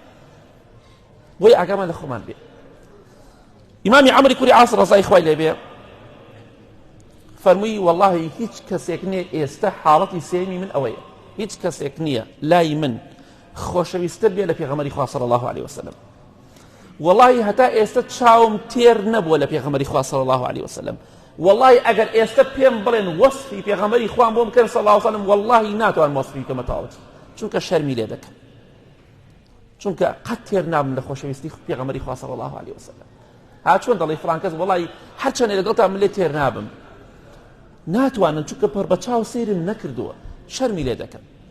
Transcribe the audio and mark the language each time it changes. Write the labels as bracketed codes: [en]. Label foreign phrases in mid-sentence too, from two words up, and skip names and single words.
[ckb] بۆیە ئاگامان لە خۆمان بێ ئیمامی عەمری کوڕی عاص ڕەزای خوای لێ بێ فەرمووی والله هیچ کەسێک نییە ئێستا حاڵەتی سێمی من ئەوەیە هیچ کەسێک نییە لای من خۆشەویستتر بێ لە پێغەمبەری خوا [ar] صلی الله عليه وسلم [ckb] والله هەتا ئێستا چاوم تێر نەبووە لە پێغەمبەری خوا [ar] صلی الله عليه وسلم [ckb] والله ئەگەر ئێستا پێم بڵێن وەصفی پێغەمبەری خوام بۆم کەن [ar] صلی الله عليه وسلم [ckb] والله ناتوان وەصفی کەمە تاوت چونکە شەرمی لێ دەکەم چونکە قەت تێر نابم لە خۆشەویستی پێغەمبەری خوا [ar] صلی الله عليه وسلم [ckb] ها چۆن دەڵێ فڵان کەس والله هەرچەندێ لەگەڵتا من لێ تێر نابم ناتوانن چونکە پڕ بە چاو سەیرم نەکردووە شەرمی لێ دەکەم